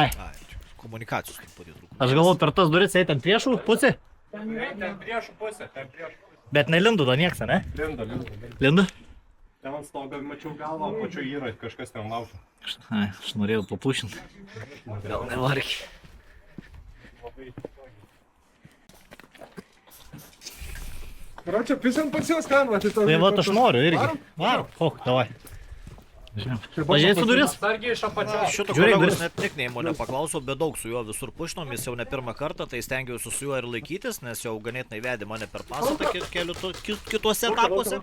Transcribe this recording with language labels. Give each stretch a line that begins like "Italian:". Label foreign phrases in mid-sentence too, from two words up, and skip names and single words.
Lithuanian: Komunikacijos truputį trūko. Aš galvoju per tas duris eiti ant priešų pusė? Ten priešų pusė, ten priešų pusė. Bet nelindu da nieks, ne? Linda. Lindu? Ten ant stogo mačiau galvą, pačiu yra, kažkas ten laukia. Ai, aš norėjau papušinti. Gal nevargi.
Russian: Короче, писам по всем сканам, ты
Lithuanian: Tai va, aš noriu irgi. Varom. Ok, davai. Pažiūrėsiu duris. Sargiai iš apačios. Šito kolegos net nikneimo nepaklausiau, bet daug su juo visur pušinom, jis jau ne pirmą kartą, tai stengiausi su juo ir laikytis, nes jau ganėtinai vedė mane per pastatą kituose etapuose.